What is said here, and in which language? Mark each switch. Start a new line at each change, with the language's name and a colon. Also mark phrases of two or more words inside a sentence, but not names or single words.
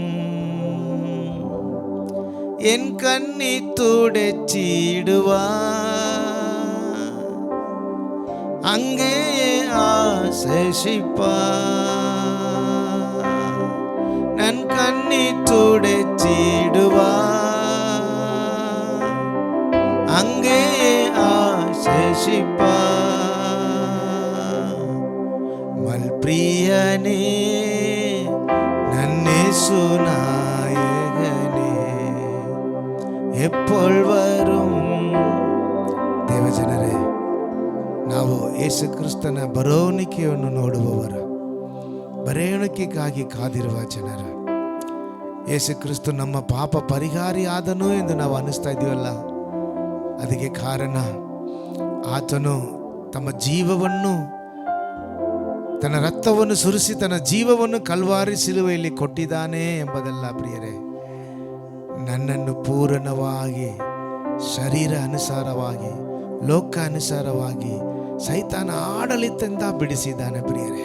Malayalam: എൻ കണ്ണി തുടച്ചിടുവാ അങ്ങേ ആശിപ്പാ നൻ കണ്ണി തുടച്ചിടുവാ അങ്ങേ ആശിപ്പാ മൽപ്രിയനേ നന്നേശു നായകനേ എപ്പോൾ വരും?
Kannada: ದೇವಜನರೇ, ನಾವು ಯೇಸು ಕ್ರಿಸ್ತನ ಬರೋಣಿಕೆಯನ್ನು ನೋಡುವವರು, ಬರೋಣಿಕೆಗಾಗಿ ಕಾದಿರುವ ಜನರು. ಯೇಸು ಕ್ರಿಸ್ತ ನಮ್ಮ ಪಾಪ ಪರಿಹಾರಿ ಆದನು ಎಂದು ನಾವು ಅನ್ನಿಸ್ತಾ ಇದ್ದೀವಲ್ಲ, ಅದಕ್ಕೆ ಕಾರಣ ಆತನು ತಮ್ಮ ಜೀವವನ್ನು, ತನ್ನ ರಕ್ತವನ್ನು ಸುರಿಸಿ ತನ್ನ ಜೀವವನ್ನು ಕಲ್ವಾರಿ ಸಿಲುವೆಯಲ್ಲಿ ಕೊಟ್ಟಿದ್ದಾನೆ ಎಂಬುದಲ್ಲ ಪ್ರಿಯರೇ, ನನ್ನನ್ನು ಪೂರ್ಣವಾಗಿ ಶರೀರ ಅನುಸಾರವಾಗಿ, ಲೋಕ ಅನುಸಾರವಾಗಿ ಸೈತಾನ ಆಡಳಿತದಿಂದ ಬಿಡಿಸಿದ್ದಾನೆ ಪ್ರಿಯರೇ.